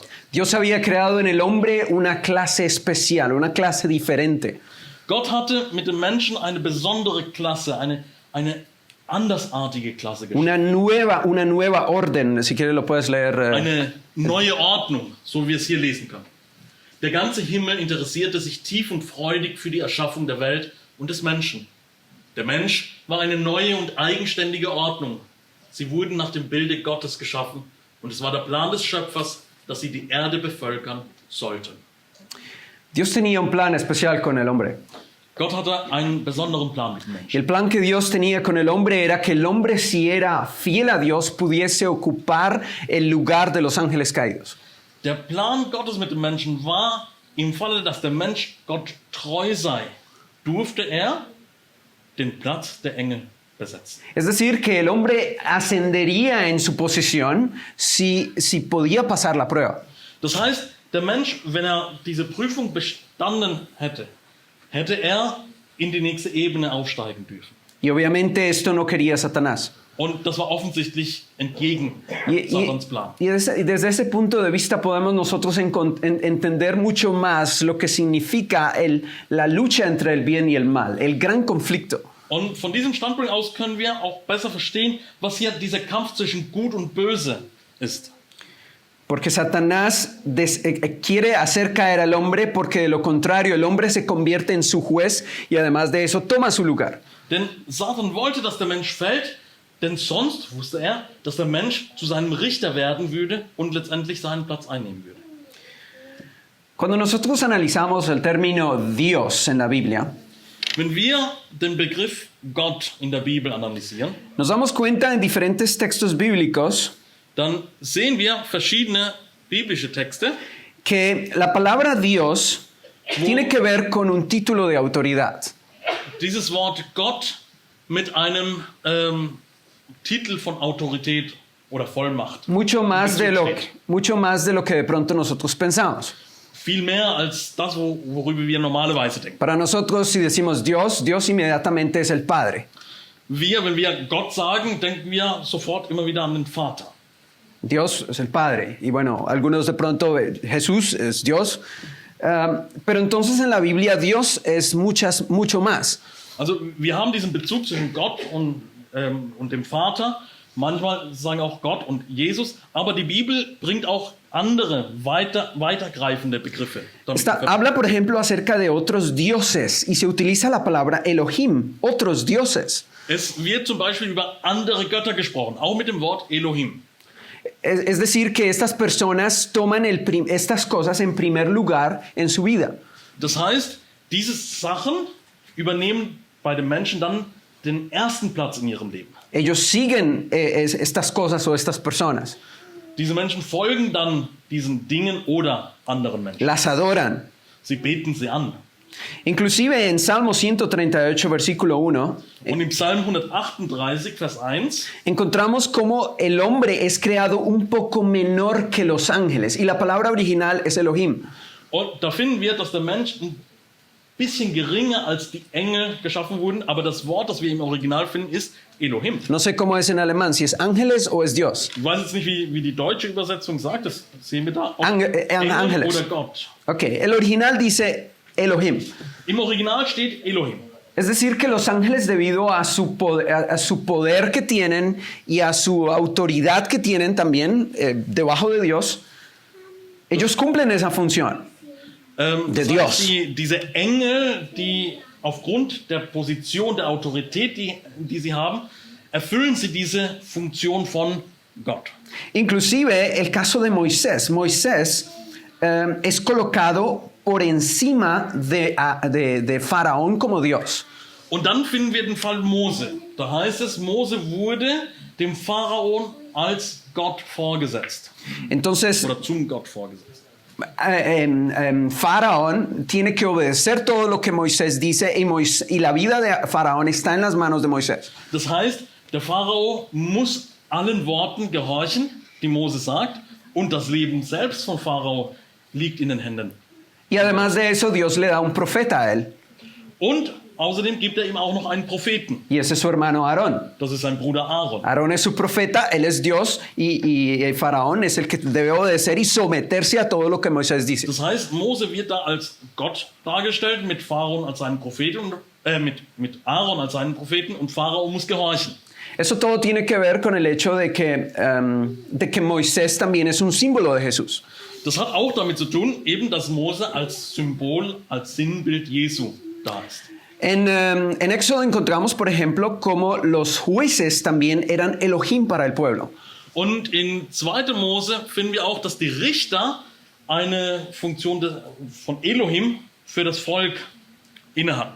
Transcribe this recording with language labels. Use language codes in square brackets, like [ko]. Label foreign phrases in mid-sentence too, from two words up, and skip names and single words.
[es] Dios había creado en el hombre una clase especial, una clase diferente. [de] Gott hatte mit dem Menschen eine besondere Klasse, eine andersartige Klasse geschaffen. [es] Una nueva orden, si quieres lo puedes leer. [de] Eine neue Ordnung, so wie wir es hier lesen können. Der ganze Himmel interessierte sich tief und freudig für die Erschaffung der Welt und des Menschen. Der Mensch war eine neue und eigenständige Ordnung. Sie wurden nach dem Bilde Gottes geschaffen und es war der Plan des Schöpfers, dass sie die Erde bevölkern sollten. [es] Dios tenía un plan especial con el hombre. [de] Gott hatte einen besonderen Plan mit dem Menschen. [es] El plan que Dios tenía con el hombre era que el hombre, si era fiel a Dios, pudiese ocupar el lugar de los ángeles caídos. [de] Der Plan Gottes mit dem Menschen war, im Falle, dass der Mensch Gott treu sei, durfte er den Platz der Engel besetzen. [es] Es decir, que el hombre ascendería en su posición si podía pasar la prueba. [de] Das heißt, der Mensch, wenn er diese Prüfung bestanden hätte, hätte er in die nächste Ebene aufsteigen dürfen. [es] Y obviamente esto no quería Satanás. [de] Und das war offensichtlich entgegen Satans Plan. [es] Y desde ese punto de vista podemos nosotros entender mucho más lo que significa la lucha entre el bien y el mal, el gran conflicto. [de] Und von diesem Standpunkt aus können wir auch besser verstehen, was hier dieser Kampf zwischen Gut und Böse ist. [es] Porque Satanás quiere hacer caer al hombre, porque de lo contrario el hombre se convierte en su juez y además de eso toma su lugar. [de] Denn Satan wollte, dass der Mensch fällt, denn sonst wusste er, dass der Mensch zu seinem Richter werden würde und letztendlich seinen Platz einnehmen würde. [es] Cuando nosotros analizamos el término Dios en la Biblia, [de] wenn wir den Begriff Gott in der Bibel analysieren, [es] nos damos cuenta en diferentes textos bíblicos [de] dann sehen wir verschiedene biblische Texte, [es] que la palabra Dios tiene que ver con un título de autoridad. [de] Dieses Wort Gott mit einem Titel von Autorität oder Vollmacht. [es] Mucho más de lo que de pronto nosotros pensamos. [de] Viel mehr als das, worüber wir normalerweise denken. [es] Para nosotros, si decimos Dios, Dios inmediatamente es el Padre. [de] Wenn wir Gott sagen, denken wir sofort immer wieder an den Vater. [es] Dios es el Padre. Y bueno, algunos de pronto, Jesús es Dios. Pero entonces en la Biblia Dios es mucho más. [de] Also wir haben diesen Bezug zwischen Gott und dem Vater. Manchmal sagen auch Gott und Jesus. Aber die Bibel bringt auch andere, weitergreifende Begriffe. [es] Habla, por ejemplo, acerca de otros dioses. Y se utiliza la palabra Elohim, otros dioses. [de] Es wird zum Beispiel über andere Götter gesprochen, auch mit dem Wort Elohim. [es] Es decir, que estas personas toman estas cosas en primer lugar en su vida. [de] Das heißt, diese Sachen übernehmen bei den Menschen dann den ersten Platz in ihrem Leben. [es] Ellos siguen estas cosas o estas personas. [de] diese Menschen folgen dann diesen Dingen oder anderen Menschen. [es] las adoran. [de] Sie beten sie an. [es] Inclusive en Salmo 138, versículo 1, [de] Und im Psalm 138, Vers 1, [es] encontramos cómo el hombre es creado un poco menor que los ángeles. Y la palabra original es Elohim. [de] und da finden wir, dass der Mensch ein bisschen geringer als die Engel geschaffen wurden, aber das Wort, das wir im Original finden, ist Elohim. [es] No sé cómo es en alemán, si es ángeles o es Dios. [de] Ich weiß jetzt nicht, wie die deutsche Übersetzung sagt, das sehen wir da. Ob Engel [es] Ángeles. [de] oder Gott. [es] Ok, el original dice Elohim. [de] Im Original steht Elohim. [es] Es decir, que los ángeles, debido a su poder que tienen y a su autoridad que tienen también debajo de Dios, ellos cumplen esa función. De [de] Das [es] Dios. [de] heißt, diese Engel, die aufgrund der Position, der Autorität, die sie haben, erfüllen sie diese Funktion von Gott. [es] Inclusive el caso de Moisés. Moisés es colocado por encima de Faraón como Dios. [de] Und dann finden wir den Fall Mose. Da heißt es, Mose wurde dem Pharaon als Gott vorgesetzt. [es] Entonces, [de] Oder zum Gott vorgesetzt. [es] Faraón tiene que obedecer todo lo que Moisés dice y la vida de Faraón está en las manos de Moisés. [de] Das heißt, der Pharao muss allen Worten gehorchen, die Mose sagt, und das Leben selbst von Pharao liegt in den Händen. [es] Y además de eso, Dios le da un profeta a él. [de] Und außerdem gibt er ihm auch noch einen Propheten. [es] Y ese es su hermano Aarón. [de] Das ist sein Bruder Aaron. [es] Aarón es su profeta, él es Dios y Faraón es el que debe obedecer y someterse a todo lo que Moisés dice. [de] Das heißt, Mose wird da als Gott dargestellt, mit Pharaon als seinen Propheten, mit Aaron als seinen Propheten, und Pharao muss gehorchen. [es] Eso todo tiene que ver con el hecho de que Moisés también es un símbolo de Jesús. [de] Das hat auch damit zu tun, eben, dass Mose als Symbol, als Sinnbild Jesu da ist. [es] En Éxodo encontramos, por ejemplo, cómo los jueces también eran Elohim para el pueblo. [de] Und in 2. Mose finden wir auch, dass die Richter eine Funktion von Elohim für das Volk innehatten.